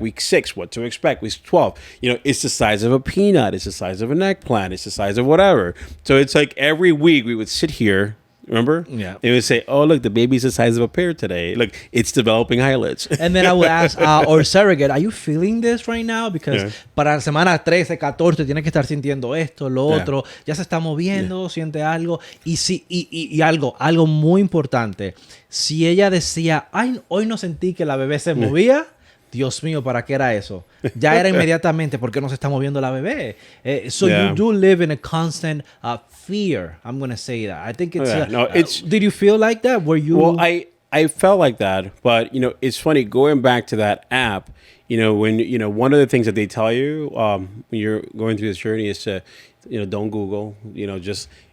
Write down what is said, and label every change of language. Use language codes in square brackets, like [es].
[en] Week 6, what to expect. Week 12, it's the size of a peanut. It's the size of an eggplant. It's the size of whatever. So it's like every week we would sit here. Remember? Yeah. They would say, oh, look, the baby's the size of a pear today. Look, it's developing eyelids. And then I would ask our surrogate, are you feeling this right now? Because [es] para semana 13, 14, tienes que estar sintiendo esto, lo otro. Ya se está moviendo, siente algo. Y algo muy importante. Si ella decía, ay, hoy no sentí que la bebé se movía, Dios mío, ¿para qué era eso? Ya era inmediatamente porque no se está moviendo la bebé. [en] So you do live in a constant fear. I'm going to say that. I think it's... did you feel like that? Were you... Well, I felt like that, but, it's funny, going back to that app, when, one of the things that they tell you when you're going through this journey is to, don't Google, just...